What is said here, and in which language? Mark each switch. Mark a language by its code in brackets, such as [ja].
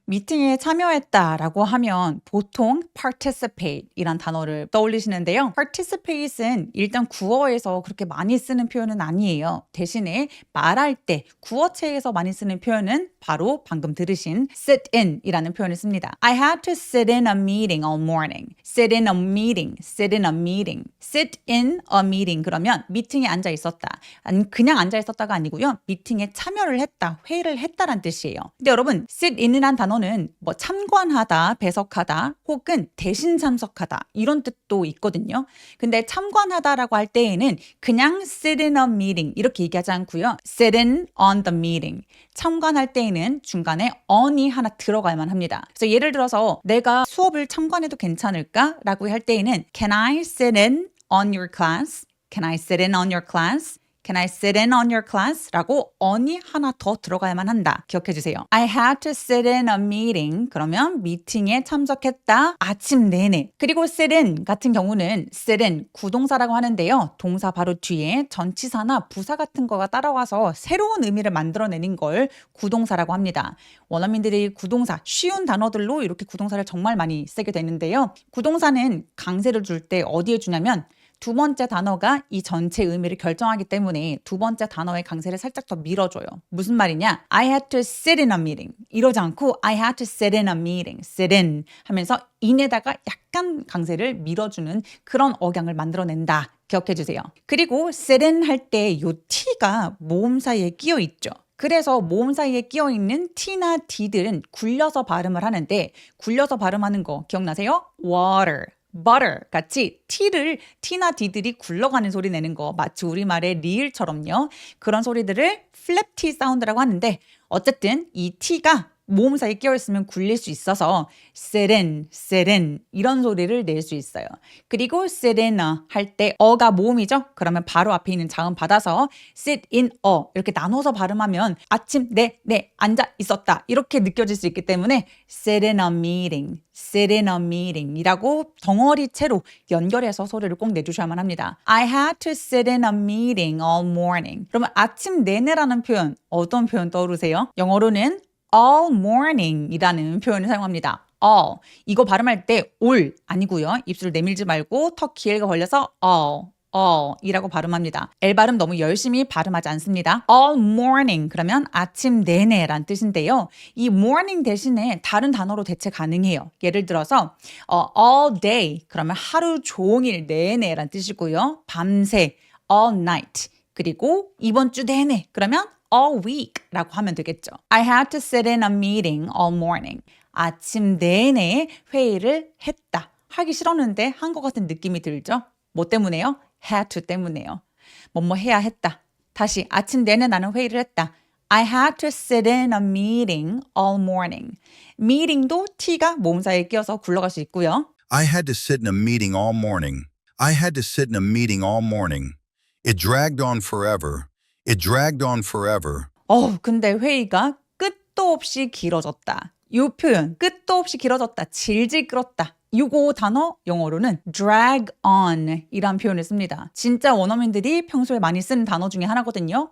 [ko] 미팅에 참여했다라고 하면 보통 participate 이란 단어를 떠올리시는데요. participate은 일단 구어에서 그렇게 많이 쓰는 표현은 아니에요. 대신에 말할 때 구어체에서 많이 쓰는 표현은 바로 방금 들으신 sit in 이라는 표현을 씁니다. [en] I had to sit in a meeting all morning. sit in a meeting, sit in a meeting. sit in a meeting [ko] 그러면 미팅에 앉아 있었다. 아니 그냥 앉아 있었다가 아니고요. 미팅에 참여를 했다, 회의를 했다란 뜻이에요. 근데 여러분 sit in이란 단어는 뭐 참관하다, 배석하다 혹은 대신 참석하다 이런 뜻도 있거든요. 근데 참관하다라고 할 때에는 그냥 [en] sit in a meeting [ko] 이렇게 얘기하지 않고요. [en] sit in on the meeting. [ko] 참관할 때에는 중간에 on이 하나 들어가야만 합니다. 그래서 예를 들어서 내가 수업을 참관해도 괜찮을까라고 할 때에는 [en] Can I sit in on your class? Can I sit in on your class? Can I sit in on your class? [ko] 라고 on이 하나 더 들어가야만 한다. 기억해 주세요. [en] I had to sit in a meeting. [ko] 그러면 미팅에 참석했다. 아침 내내. 그리고 sit in 같은 경우는 sit in 구동사라고 하는데요. 동사 바로 뒤에 전치사나 부사 같은 거가 따라와서 새로운 의미를 만들어내는 걸 구동사라고 합니다. 원어민들이 구동사, 쉬운 단어들로 이렇게 구동사를 정말 많이 쓰게 되는데요. 구동사는 강세를 줄 때 어디에 주냐면 두 번째 단어가 이 전체 의미를 결정하기 때문에 두 번째 단어의 강세를 살짝 더 밀어줘요. 무슨 말이냐? [en] I had to sit in a meeting. [ko] 이러지 않고 [en] I had to sit in a meeting. [ko] sit in 하면서 in에다가 약간 강세를 밀어주는 그런 억양을 만들어낸다. 기억해 주세요. 그리고 sit in 할 때 이 t가 모음 사이에 끼어 있죠. 그래서 모음 사이에 끼어 있는 t나 d들은 굴려서 발음을 하는데 굴려서 발음하는 거 기억나세요? [en] water. [ko] butter 같이 t나 d들이 굴러가는 소리 내는 거 마치 우리말의 리을처럼요. 그런 소리들을 flap t 사운드라고 하는데 어쨌든 이 t가 모음 사이에 끼어있으면 굴릴 수 있어서 sit in 이런 소리를 낼 수 있어요. 그리고 [en] sit in a 할 때 어가 모음이죠. 그러면 바로 앞에 있는 자음 받아서 sit in a 이렇게 나눠서 발음하면 아침 내 앉아 있었다 이렇게 느껴질 수 있기 때문에 sit in a meeting, [ko] sit in a meeting 이라고 덩어리채로 연결해서 소리를 꼭 내주셔야만 합니다. [en] I had to sit in a meeting all morning. [ko] 그러면 아침 내내라는 표현 어떤 표현 떠오르세요? 영어로는 all morning 이라는 표현을 사용합니다. [en] all. [ko] 이거 발음할 때 all 아니고요. 입술 내밀지 말고 턱 길게 벌려서 all 이라고 발음합니다. L 발음 너무 열심히 발음하지 않습니다. all morning 그러면 아침 내내란 뜻인데요. 이 morning 대신에 다른 단어로 대체 가능해요. 예를 들어서 all day 그러면 하루 종일 내내란 뜻이고요. 밤새 all night 그리고 이번 주 내내 그러면 all week 라고 하면 되겠죠. [en] I had to sit in a meeting all morning. [ko] 아침 내내 회의를 했다. 하기 싫었는데 한 것 같은 느낌이 들죠? 뭐 때문에요? had to 때문에요. 뭐뭐 해야 했다. 다시 아침 내내 나는 회의를 했다. [en] I had to sit in a meeting all morning. [ko] meeting도 t가 모음 사이에 끼어서 굴러갈 수 있고요. [en] I had to sit in a meeting all morning. I had to sit in a meeting all morning. It dragged on forever. It dragged on forever. [ko] 근데 회의가 끝도 없이 길어졌다. 이 표현, 끝도 없이 길어졌다, 질질 끌었다. 이거 단어 영어로는 drag on 이란 표현을 씁니다. 진짜 원어민들이 평소에 많이 쓰는 단어 중에 하나거든요.